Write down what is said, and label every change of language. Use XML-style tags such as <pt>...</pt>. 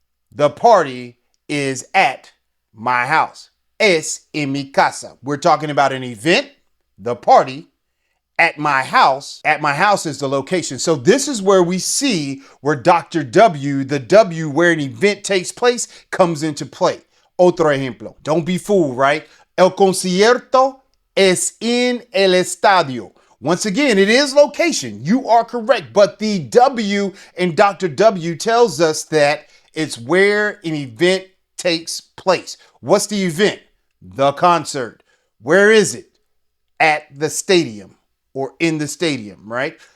<en>The party is at my house.</en> <es>Es en mi casa.</es> <en>We're talking about an event, the party, at my house. At my house is the location. So this is where we see where Dr. W, the W where an event takes place, comes into play.</en> <es>Otro ejemplo.</es> <en>Don't be fooled, right?</en> <es>El concierto es en el estadio.</es> <en>Once again, it is location. You are correct. But the W in Dr. W tells us that it's where an event takes place. What's the event? The concert. Where is it? At the stadium or in the stadium, right?</en>